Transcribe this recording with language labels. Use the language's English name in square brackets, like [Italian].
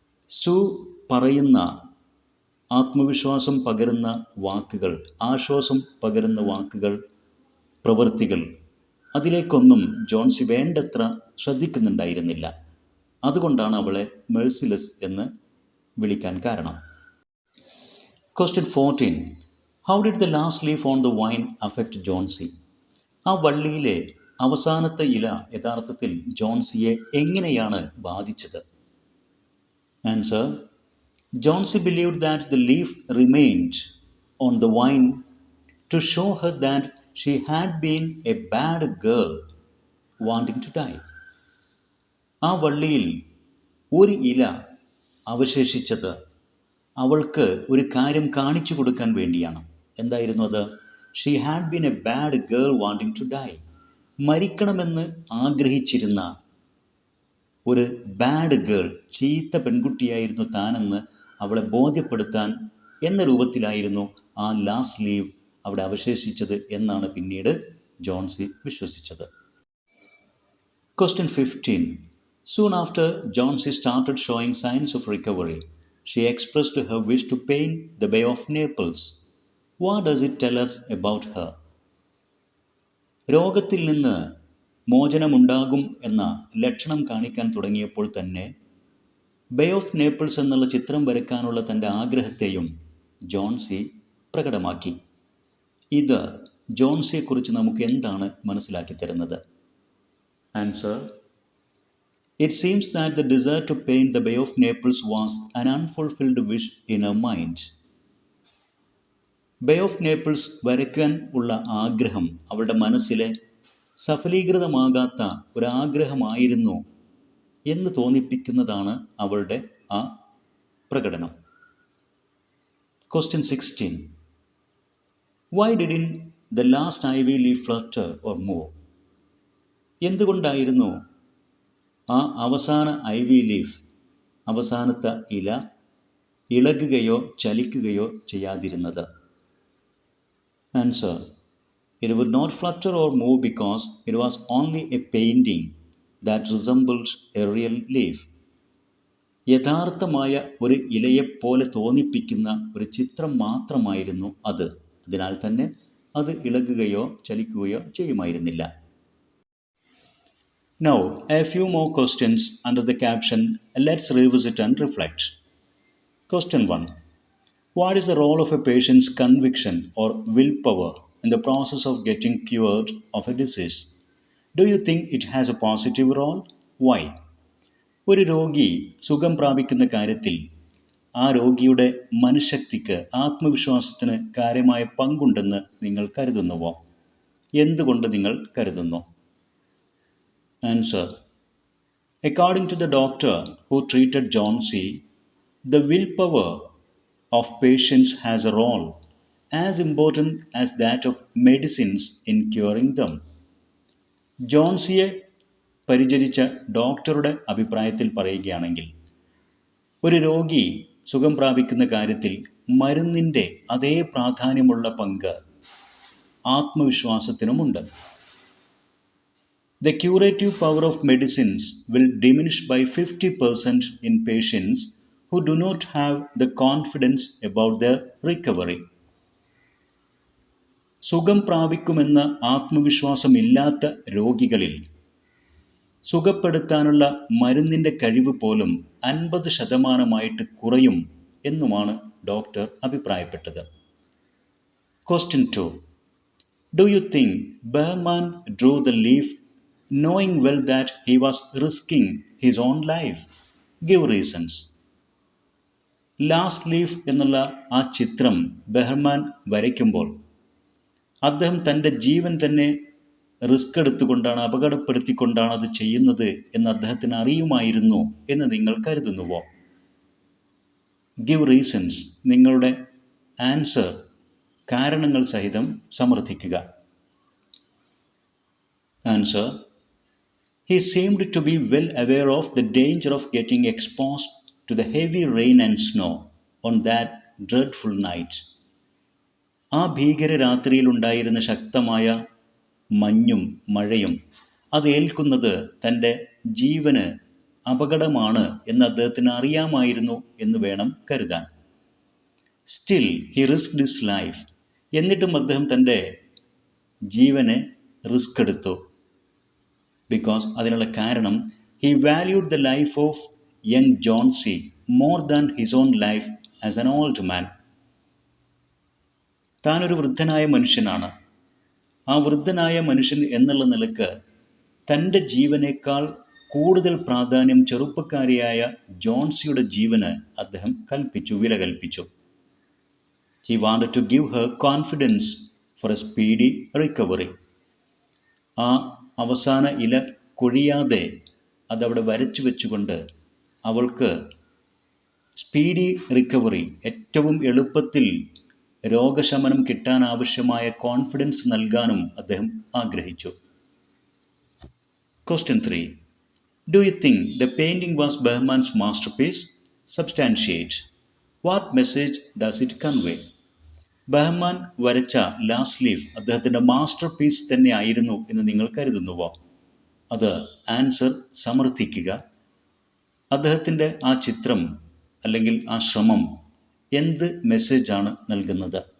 [Malayalam] സൂ പറയുന്ന ആത്മവിശ്വാസം പകരുന്ന വാക്കുകൾ, ആശ്വാസം പകരുന്ന വാക്കുകൾ, പ്രവൃത്തികൾ, അതിലേക്കൊന്നും ജോൺസി വേണ്ടത്ര ശ്രദ്ധിക്കുന്നുണ്ടായിരുന്നില്ല. അതുകൊണ്ടാണ് അവളെ മെഴ്സിലെസ് എന്ന് വിളിക്കാൻ കാരണം. [English] Question 14. How did the last leaf on the vine affect Johnsy? [Malayalam] ആ വള്ളിയിലെ അവസാനത്തെ ഇല യഥാർത്ഥത്തിൽ ജോൺസിയെ എങ്ങനെയാണ് ബാധിച്ചത്? [English] Answer: Johnsy believed that the leaf remained on the vine to show her that she had been a bad girl wanting to die. [Malayalam] ആ വള്ളിയിൽ ഒരു ഇല അവശേഷിച്ചത് അവൾക്ക് ഒരു കാര്യം കാണിച്ചു കൊടുക്കാൻ വേണ്ടിയാണ്. എന്തായിരുന്നു അത്? [English] She had been a bad girl wanting to die. [Malayalam] മരിക്കണമെന്ന് ആഗ്രഹിച്ചിരുന്ന ഒരു ബാഡ് ഗേൾ, ചീത്ത പെൺകുട്ടിയായിരുന്നു താനെന്ന് അവളെ ബോധ്യപ്പെടുത്താൻ എന്ന രൂപത്തിലായിരുന്നു ആ ലാസ്റ്റ് ലീവ് അവിടെ അവശേഷിച്ചത് എന്നാണ് പിന്നീട് Johnsy വിശ്വസിച്ചത്. [English] Question 15. Soon after Johnsy started showing signs of recovery, she expressed her wish to paint the Bay of Naples. What does it tell us about her? [Malayalam] രോഗത്തിൽ നിന്ന് മോചനമുണ്ടാകും എന്ന ലക്ഷണം കാണിക്കാൻ തുടങ്ങിയപ്പോൾ തന്നെ ബേ ഓഫ് നേപ്പിൾസ് എന്നുള്ള ചിത്രം വരയ്ക്കാനുള്ള തൻ്റെ ആഗ്രഹത്തെയും ജോൺസി പ്രകടമാക്കി. ഇത് ജോൺസിയെക്കുറിച്ച് നമുക്ക് എന്താണ് മനസ്സിലാക്കി തരുന്നത്? [English] Answer: It seems that the desire to paint the Bay of Naples was an unfulfilled wish in her mind. [Malayalam] Bay of Naples വരയ്ക്കാൻ ഉള്ള ആഗ്രഹം അവളുടെ മനസ്സിലെ സഫലീകൃതമാകാത്ത ഒരാഗ്രഹമായിരുന്നു എന്ന് തോന്നിപ്പിക്കുന്നതാണ് അവളുടെ ആ പ്രകടനം. [English] Question 16. Why didn't the last ivy leaf flutter or move? [Malayalam] എന്തുകൊണ്ടായിരുന്നു ആ അവസാന ഐവി ലീഫ്, അവസാനത്തെ ഇല ഇളകുകയോ ചലിക്കുകയോ ചെയ്യാതിരുന്നത്? [English] Answer: It would not flutter or move because it was only a painting that resembled a real leaf. [Malayalam] യഥാർത്ഥമായ ഒരു ഇലയെപ്പോലെ തോന്നിപ്പിക്കുന്ന ഒരു ചിത്രം മാത്രമായിരുന്നു അത്. അതിനാൽ തന്നെ അത് ഇളകുകയോ ചലിക്കുകയോ ചെയ്യുമായിരുന്നില്ല. [English] Now, a few more questions under the caption Let's revisit and reflect. Question 1. What is the role of a patient's conviction or willpower in the process of getting cured of a disease? Do you think it has a positive role? Why? [Malayalam] ഒരു രോഗി സുഖം പ്രാപിക്കുന്ന കാര്യത്തിൽ ആ രോഗിയുടെ മനഃശക്തിക്ക്, ആത്മവിശ്വാസത്തിന് കാര്യമായ പങ്കുണ്ടെന്ന് നിങ്ങൾ കരുതുന്നുവോ? എന്തുകൊണ്ട് നിങ്ങൾ കരുതുന്നു? [English] Answer: According to the doctor who treated Johnsy, the willpower of patients has a role as important as that of medicines in curing them. [Malayalam] ജോൺസിയെ പരിചരിച്ച ഡോക്ടറുടെ അഭിപ്രായത്തിൽ പറയുകയാണെങ്കിൽ, ഒരു രോഗി സുഖം പ്രാപിക്കുന്ന കാര്യത്തിൽ മരുന്നിൻ്റെ അതേ പ്രാധാന്യമുള്ള പങ്ക് ആത്മവിശ്വാസത്തിനുമുണ്ട്. [English] The curative power of medicines will diminish by 50% in patients who do not have the confidence about their recovery. [Malayalam] സുഖം പ്രാപിക്കുമെന്ന ആത്മവിശ്വാസമില്ലാത്ത രോഗികളിൽ സുഖപ്പെടുത്താനുള്ള മരുന്നിൻ്റെ കഴിവ് പോലും 50% കുറയും എന്നുമാണ് ഡോക്ടർ അഭിപ്രായപ്പെട്ടത്. [English] Question 2. Do you think Behrman drew the leaf knowing well that he was risking his own life? Give reasons. [Malayalam] Last leaf എന്നുള്ള ആ ചിത്രം ബെഹ്മാൻ വരയ്ക്കുമ്പോൾ അദ്ദേഹം തൻ്റെ ജീവൻ തന്നെ റിസ്ക് എടുത്തുകൊണ്ടാണ്, അപകടപ്പെടുത്തിക്കൊണ്ടാണ് അത് ചെയ്യുന്നത് എന്ന് അദ്ദേഹത്തിന് അറിയുമായിരുന്നു എന്ന് നിങ്ങൾ കരുതുന്നുവോ? [English] Give reasons. [Malayalam] നിങ്ങളുടെ ആൻസർ കാരണങ്ങൾ സഹിതം സമർത്ഥിക്കുക. [English] Answer: He seemed to be well aware of the danger of getting exposed to the heavy rain and snow on that dreadful night. [Malayalam] ആ ഭീകര രാത്രിയിലുണ്ടായിരുന്ന ശക്തമായ മഞ്ഞും മഴയും അത് ഏൽക്കുന്നത് തൻ്റെ ജീവന് അപകടമാണ് എന്ന് അദ്ദേഹത്തിന് അറിയാമായിരുന്നു എന്ന് വേണം കരുതാൻ. [English] Still he risked his life. [Malayalam] എന്നിട്ടും അദ്ദേഹം തൻ്റെ ജീവനെ റിസ്ക് എടുത്തു. [English] because [Malayalam] അതിനുള്ള കാരണം [English] he valued the life of young Johnsy more than his own life as an old man. [Malayalam] താനൊരു വൃദ്ധനായ മനുഷ്യനാണ്. ആ വൃദ്ധനായ മനുഷ്യൻ എന്നുള്ള നിലക്ക് തൻ്റെ ജീവനേക്കാൾ കൂടുതൽ പ്രാധാന്യം ചെറുപ്പക്കാരിയായ ജോൺസിയുടെ ജീവന് അദ്ദേഹം വില കൽപ്പിച്ചു. [English] He wanted to give her confidence for a speedy recovery. [Malayalam] ആ അവസാന ഇല കൊഴിയാതെ അതവിടെ വരച്ചു വെച്ചുകൊണ്ട് അവൾക്ക് [English] speedy recovery, [Malayalam] ഏറ്റവും എളുപ്പത്തിൽ രോഗശമനം കിട്ടാൻ ആവശ്യമായ കോൺഫിഡൻസ് നൽകാനും അദ്ദേഹം ആഗ്രഹിച്ചു. [English] Question 3. Do you think the painting was Behrman's masterpiece? Substantiate. What message does it convey? [Malayalam] ബെഹ്മാൻ വരച്ച ലാസ്റ്റ് ലീഫ് അദ്ദേഹത്തിൻ്റെ മാസ്റ്റർ പീസ് തന്നെ ആയിരുന്നു എന്ന് നിങ്ങൾ കരുതുന്നുവോ? അത് ആൻസർ സമർത്ഥിക്കുക. അദ്ദേഹത്തിൻ്റെ ആ ചിത്രം അല്ലെങ്കിൽ ആ ശ്രമം എന്ത് മെസ്സേജാണ് നൽകുന്നത്?